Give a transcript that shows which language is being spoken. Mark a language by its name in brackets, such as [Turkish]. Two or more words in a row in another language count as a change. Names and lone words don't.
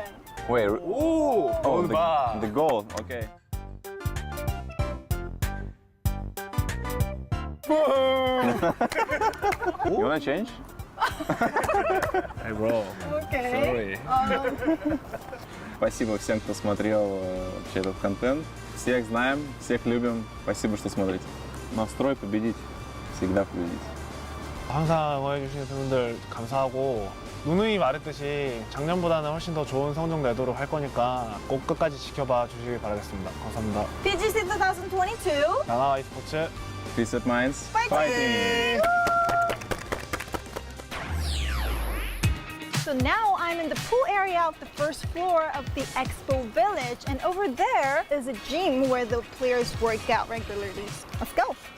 [English] Wait. 오! Oh, [Korean] 봐. [English] the gold. Okay. You wanna change? Hey, bro. Okay. Sorry. [Russian] Спасибо всем, кто смотрел вообще этот контент. Всех знаем, всех любим. Спасибо, что смотрите. Настрой победить. Всегда победить. [Korean] 항상 응원해주시는 분들 감사하고 누누이 말했듯이 작년보다는 훨씬 더 좋은 성적 내도록 할 거니까 꼭 끝까지 지켜봐 주시길 바라겠습니다. 감사합니다. PGC 2022. 나나와 e스포츠 Preset Minds. Fighting! [English] So now I'm in the pool area of the first floor of the Expo Village, and over there is a gym where the players work out regularly. Let's go.